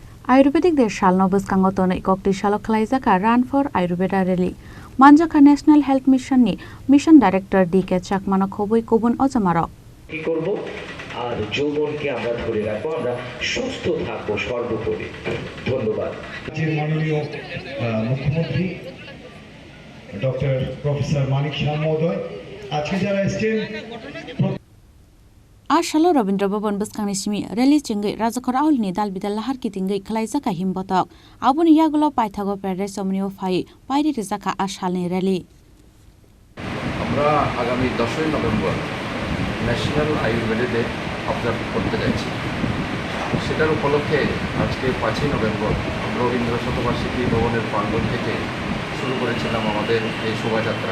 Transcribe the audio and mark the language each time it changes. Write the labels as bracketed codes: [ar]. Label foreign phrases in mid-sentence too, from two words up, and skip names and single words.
[trp] Ayurvedic de Salno Bwskango Tonwi Koktisalo Khlaijakha [en] Run for Ayurveda Rally. [trp] Khlaijakha [en] National Health Mission [trp] ni [en] Mission Director [trp] D.K. Chakmano Khobui Kobun Ojamarok. [bn] কি করব আর যৌবনকে আমরা ধরে রাখবো, আমরা সুস্থ থাকবো সর্বোপরি। ধন্যবাদ। যে মাননীয় মুখ্যমন্ত্রী ডক্টর প্রফেসর মানিক শাহ মহোদয় আজকে যারা এসেছেন [trp] Ashalo Rabindra Bhavan Bwskango simi rally chingai rajakhor aulni dalbidal lahar kitingai Khlaijakha himbotok abuni yagulo paithago pere somnio phai pairi rijaka ashalni rally [bn] আমরা আগামী 10ই নভেম্বর [en] National Ayurvedic Day observe [bn] করতে যাচ্ছি। সেটার উপলক্ষে আজকে 5ই নভেম্বর আমরা রবীন্দ্র শতবার্ষিকী ভবনের প্রাঙ্গণ থেকে শুরু করেছিলাম আমাদের এই শোভাযাত্রা।